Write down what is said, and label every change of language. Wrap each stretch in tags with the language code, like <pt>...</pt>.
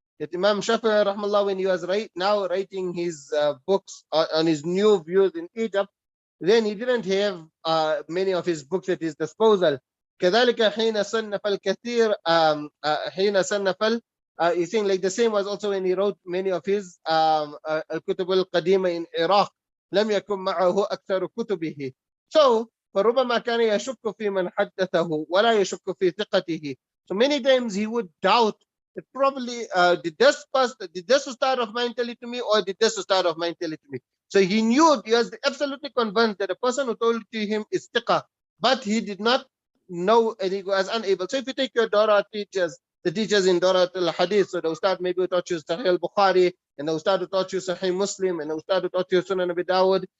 <en>That Imam Shafi'i rahmallah, when he was now writing his books on his new views in Egypt, then he didn't have many of his books at his disposal.</en> <ar>كذلك حين صنف الكثير حين صنف</ar> <en>he's saying like the same was also when he wrote many of his</en> <ar>الكتب القديمة</ar> <en>in Iraq.</en> <ar>لم يكن معه أكثر كتبه. So فربما كان يشك في من حدثه ولا يشك في ثقته.</ar> <en>So many times he would doubt that probably did this start of mine tell it to me, or did this start of mine tell it to me? So he knew, he was absolutely convinced that the person who told it to him is thiqa, but he did not know, and he was unable. So if you take your Dora teachers, the teachers in Dora al-Hadith, so the Ustad maybe who taught you Sahih al-Bukhari, and the Ustad who taught you Sahih Muslim, and the Ustad who taught you Sunan Abi Dawud.</en>